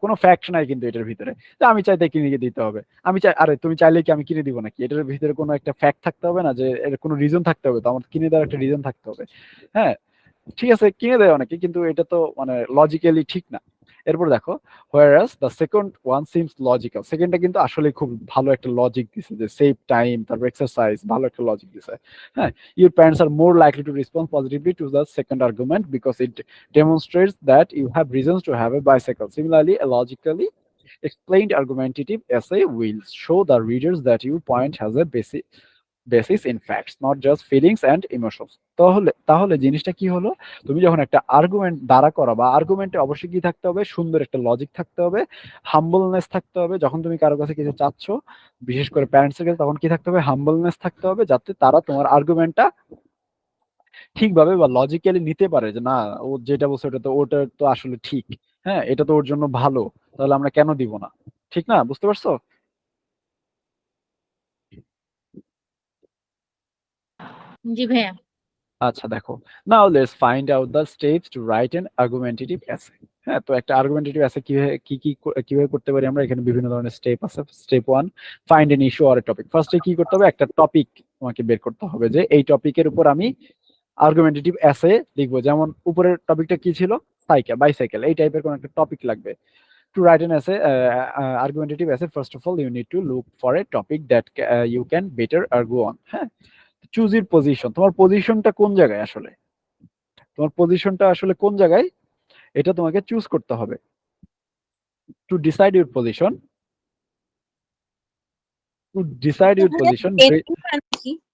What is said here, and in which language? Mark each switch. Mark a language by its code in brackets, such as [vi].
[bn] কোনো ফ্যাক্ট নাই কিন্তু এটার ভিতরে যে আমি চাই তাই কিনে দিতে হবে। আমি চাই, আরে তুমি চাইলে কি আমি কিনে দিব নাকি, এটার ভিতরে কোনো একটা ফ্যাক্ট থাকতে হবে না, যে এর কোনো রিজন থাকতে হবে, তো আমার কিনে দেওয়ার একটা রিজন থাকতে হবে। হ্যাঁ, ঠিক আছে, কিনে দেয় অনেকে, কিন্তু এটা তো মানে লজিক্যালি ঠিক না। এরপর দেখো, [en] whereas the second one seems logical, [bn] সেকেন্ডটা কিন্তু আসলে খুব ভালো একটা লজিক দিছে, যে সেভ টাইম, তারপর এক্সারসাইজ, ভালো একটা লজিক দিছে। [en] হ্যাঁ, your parents are more likely to respond positively to the second argument because it demonstrates that you have reasons to have a bicycle. Similarly, a logically explained argumentative essay will show the readers that your point has a basis in facts not just feelings and emotions. [bn] তাহলে তাহলে জিনিসটা কি হলো, তুমি যখন একটা argument দাঁড়া করা, বা আর্গুমেন্টে অবশ্যই কি থাকতে হবে, সুন্দর একটা লজিক থাকতে হবে, হাম্বলনেস থাকতে হবে। যখন তুমি কারো কাছে কিছু চাচ্ছ, বিশেষ করে প্যারেন্টসের কাছে, তখন কি থাকতে হবে, হাম্বলনেস থাকতে হবে, যাতে তারা তোমার আর্গুমেন্টটা ঠিকভাবে বা লজিক্যালি নিতে পারে, যে না, ও যেটা বলছে ওটা তো আসলে ঠিক। হ্যাঁ, এটা তো ওর জন্য ভালো, তাহলে আমরা কেন দিব না? ঠিক না, বুঝতে পারছো? জি ভাইয়া। আচ্ছা দেখো, [en] Now let's find out the steps to write an argumentative essay. [bn] হ্যাঁ, তো একটা আর্গুমেন্টেটিভ এসে কিভাবে করতে পারি আমরা, এখানে বিভিন্ন ধরনের স্টেপ আছে। [en] Step one, find an issue or a topic. [bn] ফার্স্টে কি করতে হবে, একটা টপিক তোমাকে বের করতে হবে, যে এই টপিকের উপর আমি আর্গুমেন্টেটিভ এসে লিখবো, যেমন উপরের টপিকটা কি ছিল, সাইকেল, বাইসাইকেল, এই টাইপের কোন একটা টপিক লাগবে। [en] To write an essay, argumentative essay, first of all, you need to look for a topic that you can better argue on. [bn] হ্যাঁ, [en] choose your position, [bn] তোমার পজিশনটা কোন জায়গায় আসলে, তোমার পজিশনটা আসলে কোন জায়গায়, এটা তোমাকে চুজ করতে হবে। [en] to decide your position, to decide your [bn] ভাইয়া [en] Position. [bn] জেনারি মানে কি?